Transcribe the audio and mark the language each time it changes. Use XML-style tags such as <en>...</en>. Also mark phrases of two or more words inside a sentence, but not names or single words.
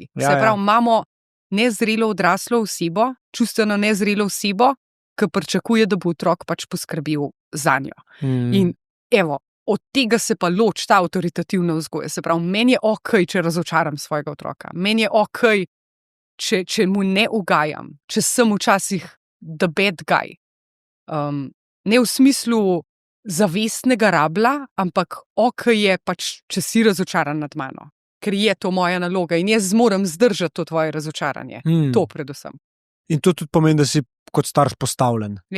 <sl>Se pravi, imamo nezrelo odraslo osebo, čustveno nezrelo osebo, ki pričakuje, da bo otrok pač poskrbel zanjo. In evo, od tega se pa loči ta avtoritativna vzgoja. Se pravi, meni je okej, če razočaram svojega otroka. Meni je okej, če mu ne ugajam, če sem včasih</sl> <en>the bad guy.</en> <sl>Ne v smislu zavestnega rabla, ampak okej je pač, če si razočaran nad mano. Ker je to moja naloga in jaz moram zdržati to tvoje razočaranje. To predvsem. In to tudi pomeni, da si kot starš postavljen. Ja.</sl>